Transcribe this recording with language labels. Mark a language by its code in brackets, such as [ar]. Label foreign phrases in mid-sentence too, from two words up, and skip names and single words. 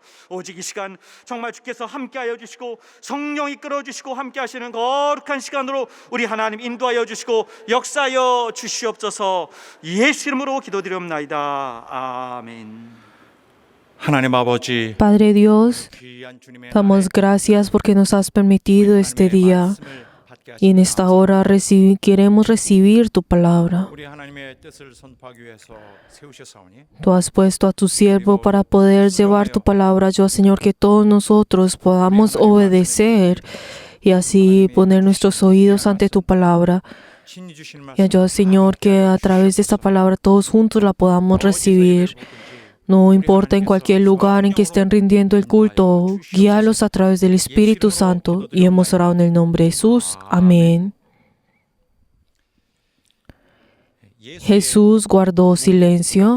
[ko] 오직 이 시간 정말 주께서 함께하여 주시고 성령이 끌어주시고 함께하시는 거룩한 시간으로 우리 하나님 인도하여 주시고 역사하여 주시옵소서. 예수 이름으로 기도드리옵나이다. 아멘. 하나님 아버지, [es] Padre Dios, [ko] 귀한 주님의 [es] damos gracias porque nos has permitido este día, y en esta hora queremos recibir tu palabra. [ko] 우리 하나님의 뜻을 선포하기 위해서 세우셨사오니 [es] Tú has puesto a tu siervo para poder llevar tu palabra. Yo, Señor, que todos nosotros podamos obedecer y así poner nuestros oídos ante tu palabra. [ko] 신이 주신 [es] Y [ko] 말씀 [es] yo, Señor, que a través de esta palabra todos juntos la podamos recibir. No importa en cualquier lugar en que estén rindiendo el culto, guíalos a través del Espíritu Santo. Y hemos orado en el nombre de Jesús. Amén. Jesús guardó silencio.